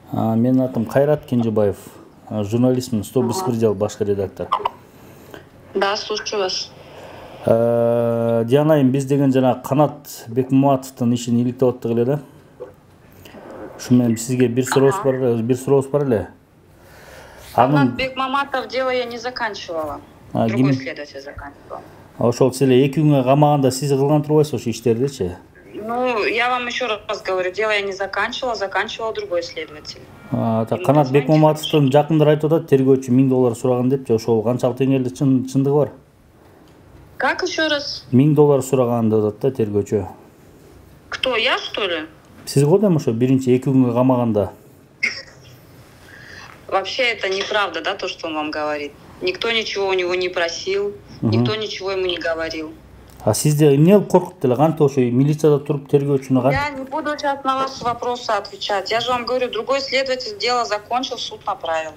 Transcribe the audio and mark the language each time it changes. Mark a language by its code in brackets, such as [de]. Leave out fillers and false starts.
[ky] Менин атым Кайрат Кенжебаев. Журналистмин, 101 жыл башкы редактор. [ru] Да, слушаю вас. [ky] Дианайым, биз деген жана Канат Бекмаматовдун ишин иликтеп аттык эле да. Ушу менен сизге бир сурообуз бар эле. [ru] Канат Бекмаматов дело я не заканчивала. Другой следователь заканчивал. [ky] Ошол сиз эле 2 күнгө камаганда сиз кылган турбайсыз ошо иштердичи? [ru] Ну, я вам еще раз говорю, дело я не заканчивала, заканчивал другой следователь. [ky] Канат Бекмаматовдун жакындар айтып атат, тергөөчү $1000 сураган депчи, ошол канчалык деңгээлде чындыгы бар? [ru] Как еще раз? [ky] $1000 сураган деп атат да тергөөчү. [ru] Кто, я что ли? [ky] Сиз го дейм ошо биринчи 2 күнгө камаганда. [ru] Вообще это неправда, да, то, что он вам говорит. Никто ничего у него не просил, никто ничего ему не говорил. [ky] А сизде эмне болуп коркуп эле кантип ошо милицияда туруп тергөөчүнү кантип? [ru] Я не буду сейчас на ваши вопросы отвечать. Я же вам говорю, другой следователь дело закончил, суд направил.